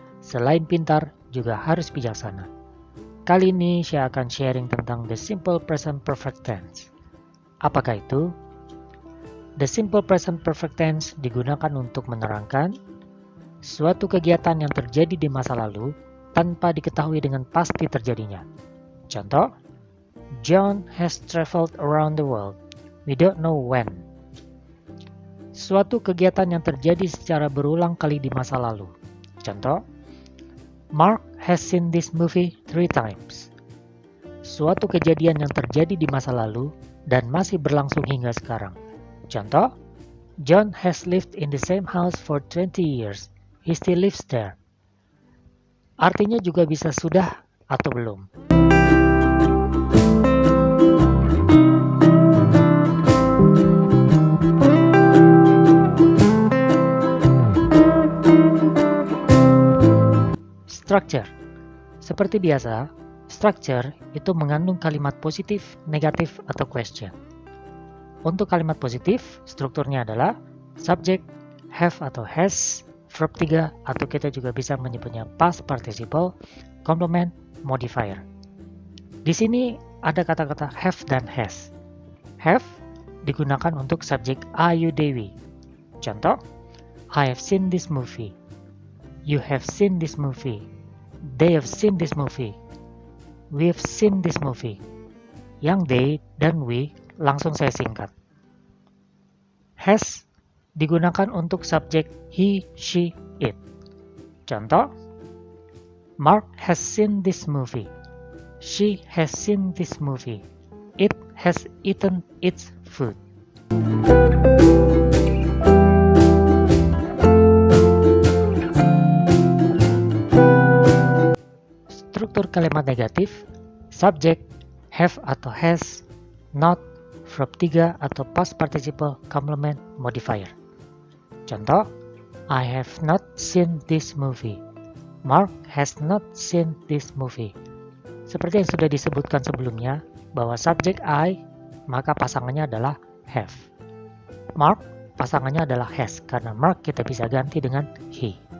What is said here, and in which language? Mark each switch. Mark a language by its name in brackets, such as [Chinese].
[Indonesian] Selain pintar, juga harus bijaksana. Kali ini saya akan sharing tentang [English] the simple present perfect tense. [Indonesian] Apakah itu? [English] The simple present perfect tense [Indonesian] digunakan untuk menerangkan suatu kegiatan yang terjadi di masa lalu tanpa diketahui dengan pasti terjadinya. Contoh, [English] John has traveled around the world. We don't know when. [Indonesian] Suatu kegiatan yang terjadi secara berulang kali di masa lalu. Contoh, [English] Mark has seen this movie 3 times. [Indonesian] Suatu kejadian yang terjadi di masa lalu dan masih berlangsung hingga sekarang. Contoh, [English] John has lived in the same house for 20 years. He still lives there. [Indonesian] Artinya juga bisa sudah atau belum. Structure. Seperti biasa, structure itu mengandung kalimat positif, negatif, atau question. Untuk kalimat positif, strukturnya adalah subject, have atau has, verb 3, atau kita juga bisa menyebutnya past participle, complement, modifier. Di sini ada kata-kata have dan has. Have digunakan untuk subjek Ayu Dewi. Contoh, [English] I have seen this movie. You have seen this movie. They have seen this movie. We have seen this movie. [Indonesian] Yang they dan we langsung saya singkat. Has digunakan untuk subjek he, she, it. Contoh, [English] Mark has seen this movie. She has seen this movie. It has eaten its food. [Indonesian] Struktur kalimat negatif, subject, have atau has, not, verb 3 atau past participle, complement, modifier. [English] Contoh, I have not seen this movie. Mark has not seen this movie. [Indonesian] Seperti yang sudah disebutkan sebelumnya, bahwa subjek I, maka pasangannya adalah have. Mark, pasangannya adalah has, karena Mark kita bisa ganti dengan he.